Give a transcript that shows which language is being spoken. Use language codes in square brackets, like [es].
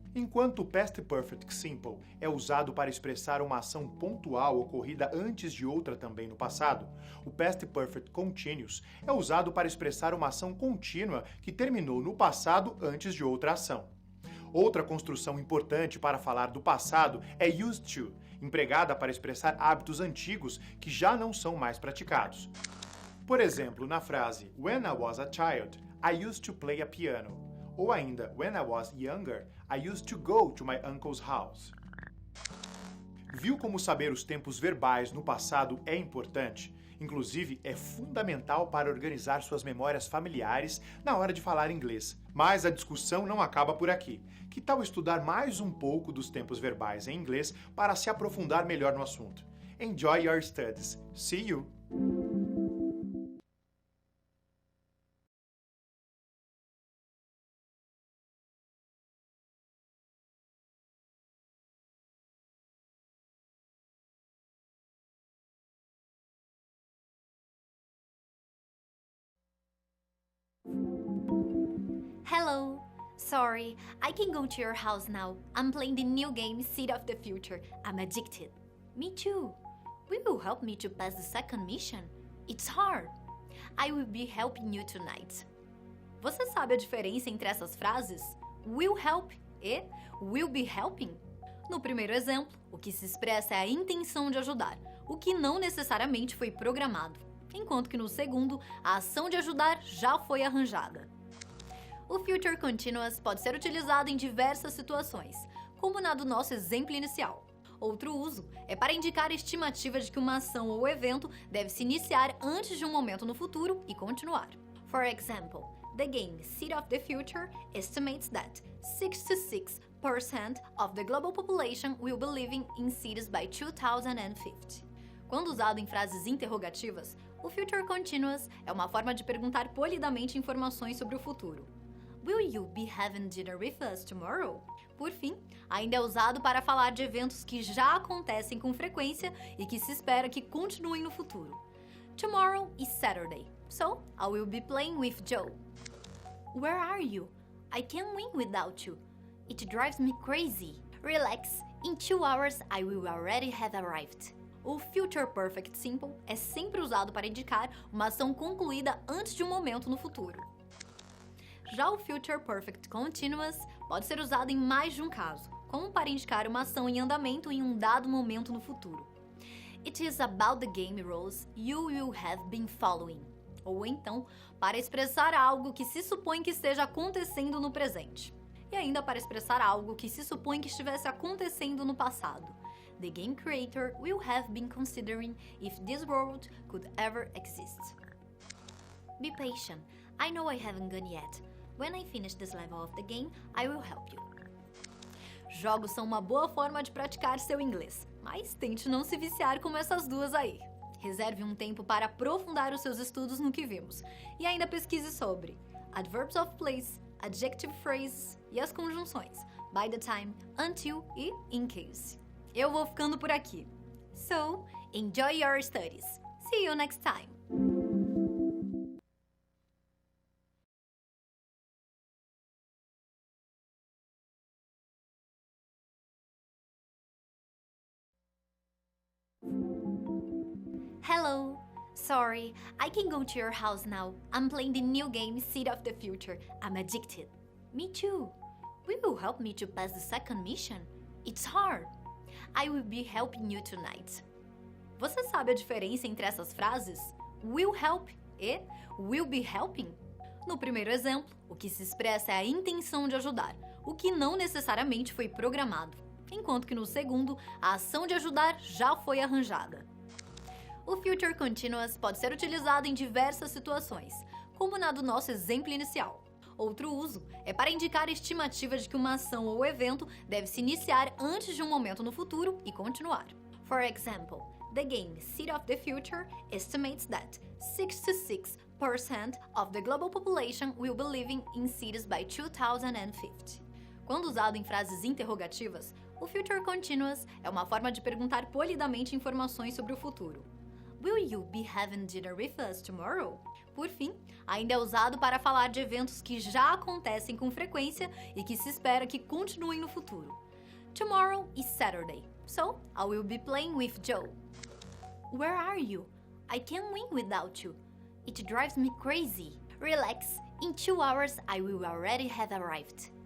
[pt] Enquanto o Past Perfect Simple é usado para expressar uma ação pontual ocorrida antes de outra também no passado, o Past Perfect Continuous é usado para expressar uma ação contínua que terminou no passado antes de outra ação. Outra construção importante para falar do passado é used to, empregada para expressar hábitos antigos que já não são mais praticados. Por exemplo, na frase [en] When I was a child, I used to play a piano. [pt] Ou ainda, [en] when I was younger, I used to go to my uncle's house. [pt] Viu como saber os tempos verbais no passado é importante? Inclusive, é fundamental para organizar suas memórias familiares na hora de falar inglês. Mas a discussão não acaba por aqui. Que tal estudar mais um pouco dos tempos verbais em inglês para se aprofundar melhor no assunto? [en] Enjoy your studies. See you! Hello! Sorry, I can go to your house now. I'm playing the new game Seed of the Future. I'm addicted. Me too. Will you help me to pass the second mission? It's hard. I will be helping you tonight. [pt] Você sabe a diferença entre essas frases? [en] Will help e will be helping? [pt] No primeiro exemplo, o que se expressa é a intenção de ajudar, o que não necessariamente foi programado, enquanto que no segundo, a ação de ajudar já foi arranjada. O Future Continuous pode ser utilizado em diversas situações, como na do nosso exemplo inicial. Outro uso é para indicar a estimativa de que uma ação ou evento deve se iniciar antes de um momento no futuro e continuar. [en] For example, The game City of the Future estimates that 66% of the global population will be living in cities by 2050. [pt] Quando usado em frases interrogativas, o Future Continuous é uma forma de perguntar polidamente informações sobre o futuro. [en] Will you be having dinner with us tomorrow? [pt] Por fim, ainda é usado para falar de eventos que já acontecem com frequência e que se espera que continuem no futuro. [en] Tomorrow is Saturday, so I will be playing with Joe. Where are you? I can't win without you. It drives me crazy. Relax, in 2 hours I will already have arrived. [pt] O Future Perfect Simple é sempre usado para indicar uma ação concluída antes de um momento no futuro. Já o Future Perfect Continuous pode ser usado em mais de um caso, como para indicar uma ação em andamento em um dado momento no futuro. [en] It is about the game rules you will have been following. [pt] Ou então, para expressar algo que se supõe que esteja acontecendo no presente. E ainda para expressar algo que se supõe que estivesse acontecendo no passado. [en] The game creator will have been considering if this world could ever exist. Be patient. I know I haven't gone yet. When I finish this level of the game, I will help you. [pt] Jogos são uma boa forma de praticar seu inglês, mas tente não se viciar como essas duas aí. Reserve um tempo para aprofundar os seus estudos no que vimos, e ainda pesquise sobre adverbs of place, adjective phrases e as conjunções by the time, until e in case. Eu vou ficando por aqui. [en] So, enjoy your studies. See you next time. Hello. Sorry, I can go to your house now. I'm playing the new game City of the Future. I'm addicted. Me too. Will you help me to pass the second mission? It's hard. I will be helping you tonight. [pt] Você sabe a diferença entre essas frases? [en] Will help e will be helping? [pt] No primeiro exemplo, o que se expressa é a intenção de ajudar, o que não necessariamente foi programado, enquanto que no segundo, a ação de ajudar já foi arranjada. O Future Continuous pode ser utilizado em diversas situações, como na do nosso exemplo inicial. Outro uso é para indicar a estimativa de que uma ação ou evento deve se iniciar antes de um momento no futuro e continuar. [en] For example, the game City of the Future estimates that 66% of the global population will be living in cities by 2050. [pt] Quando usado em frases interrogativas, o Future Continuous é uma forma de perguntar polidamente informações sobre o futuro. [en] Will you be having dinner with us tomorrow? [pt] Por fim, ainda é usado para falar de eventos que já acontecem com frequência e que se espera que continuem no futuro. [en] Tomorrow is Saturday, so I will be playing with Joe. Where are you? I can't win without you. It drives me crazy. Relax, in 2 hours I will already have arrived.